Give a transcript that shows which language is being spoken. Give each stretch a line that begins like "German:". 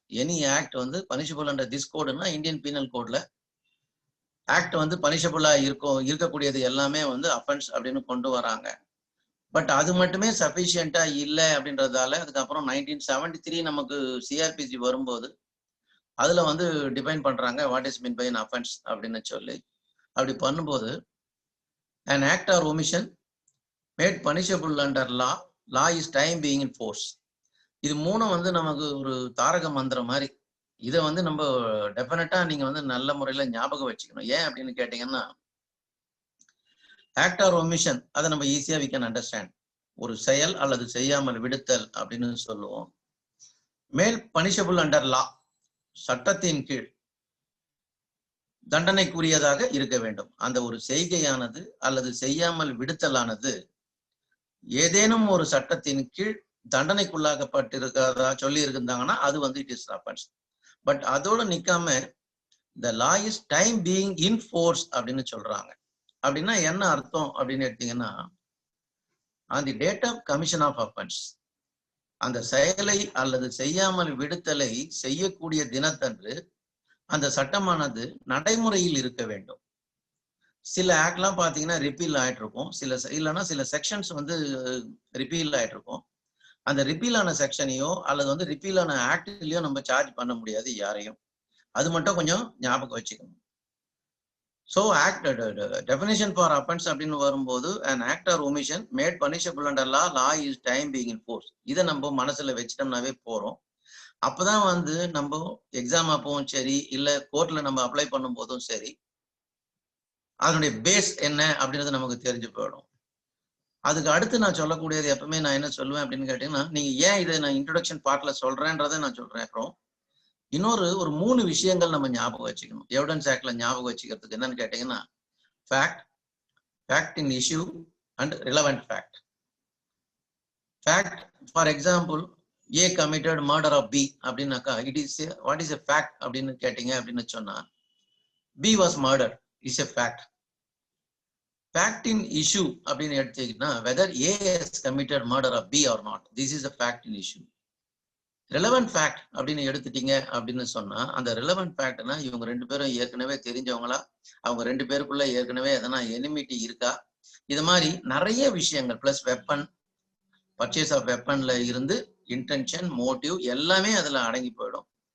English: any act
Tamil: வந்து punishable under this கோடுன்னா Indian penal கோட்ல act வந்து பனிஷபிளா இருக்கக்கூடியது எல்லாமே வந்து அஃபென்ஸ் அப்படின்னு கொண்டு வராங்க. பட் அது மட்டுமே சஃபிஷியண்டா இல்லை அப்படின்றதால அதுக்கப்புறம் 1973 நமக்கு சிஆர்பிசி வரும்போது அதுல வந்து டிஃபைன் பண்றாங்க
English: what is mean by an offence
Tamil: அப்படின்னு சொல்லி. அப்படி பண்ணும்போது
English: an act or omission made punishable under law, law is time being in force.
Tamil: இது மூணும் வந்து நமக்கு ஒரு தாரக மந்திரம் மாதிரி. இதை வந்து நம்ம டெஃபினட்டா நீங்க வந்து நல்ல முறையில ஞாபகம் வச்சுக்கணும். ஏன் அப்படின்னு கேட்டீங்கன்னா,
English: act or omission
Tamil: அதை நம்ம ஈஸியா
English: We can understand.
Tamil: ஒரு செயல் அல்லது செய்யாமல் விடுத்தல் அப்படின்னு சொல்லுவோம்.
English: மேல் punishable under law,
Tamil: சட்டத்தின் கீழ் தண்டனைக்குரியதாக இருக்க வேண்டும். அந்த ஒரு செய்கையானது அல்லது செய்யாமல் விடுத்தலானது ஏதேனும் ஒரு சட்டத்தின் கீழ் தண்டனைக்குள்ளாகப்பட்டிருக்கிறதா சொல்லி இருந்தாங்கன்னா அது வந்து
English: It is offence.
Tamil: பட் அதோட நிக்காம
English: the law is time being in force
Tamil: அப்படின்னு சொல்றாங்க. அப்படின்னா என்ன அர்த்தம் அப்படின்னு எடுத்தீங்கன்னா,
English: on the date of commission of offense,
Tamil: அந்த செயலை அல்லது செய்யாமல் விடுத்தலை செய்யக்கூடிய தினத்தன்று அந்த சட்டமானது நடைமுறையில் இருக்க வேண்டும். சில ஆக்ட்லாம் பாத்தீங்கன்னா ரிப்பீல் ஆயிட்டு இருக்கும், இல்லைன்னா சில செக்ஷன்ஸ் வந்து ரிப்பீல் ஆயிட்டு இருக்கும். அந்த ரிப்பீல் ஆன செக்ஷனையோ அல்லது வந்து ரிப்பீல் ஆன ஆக்ட்லயோ நம்ம சார்ஜ் பண்ண முடியாது யாரையும். அது மட்டும் கொஞ்சம் ஞாபகம் வச்சுக்கணும்.
English: so act definition for offence
Tamil: அப்படின்னு வரும்போது
English: an act or omission made punishable under law, law is time being in force.
Tamil: இதை நம்ம மனசுல வச்சிட்டோம்னாவே போறோம். அப்பதான் வந்து நம்ம எக்ஸாம் அப்பவும் சரி, இல்ல கோர்ட்ல நம்ம அப்ளை பண்ணும் போதும் சரி, அதனுடைய பேஸ் என்ன அப்படின்றது நமக்கு தெரிஞ்சு போயிடும். அதுக்கு அடுத்து நான் சொல்லக்கூடியது எப்பவுமே நான் என்ன சொல்லுவேன் அப்படின்னு கேட்டீங்கன்னா, நீங்க ஏன் இதை நான் இன்ட்ரோடக்ஷன் பார்ட்ல சொல்றேன்றதை நான் சொல்றேன். அப்புறம் இன்னொரு 3 விஷயங்கள் நம்ம ஞாபகம் வச்சுக்கணும் எவிடன்ஸ் ஆக்ட்ல ஞாபகம் வச்சுக்கிறதுக்கு. என்னன்னு கேட்டீங்கன்னா,
English: Fact, fact in issue and relevant fact. Fact for example, A committed murder of B
Tamil: அப்படின்னாக்கா
English: it is what is a fact
Tamil: அப்படின்னு கேட்டீங்க அப்படின்னு சொன்னா,
English: B was murder is a fact. Fact in issue
Tamil: அப்படின்னு எடுத்தீங்கன்னா,
English: whether A has committed murder of B or not, this is a fact in issue. Relevant fact
Tamil: அப்படின்னு எடுத்துட்டீங்க அப்படின்னு சொன்னா, அந்த relevant factனா இவங்க 2 பேரும் ஏற்கனவே தெரிஞ்சவங்களா, அவங்க 2 பேருக்குள்ள ஏற்கனவே எதனா எனிமிட்டி இருக்கா, இது மாதிரி நிறைய விஷயங்கள் பிளஸ் வெப்பன், பர்ச்சேஸ் ஆஃப் வெப்பன்ல இருந்து இன்டென்ஷன், மோட்டிவ் எல்லாமே அதுல அடங்கி போயிடும்.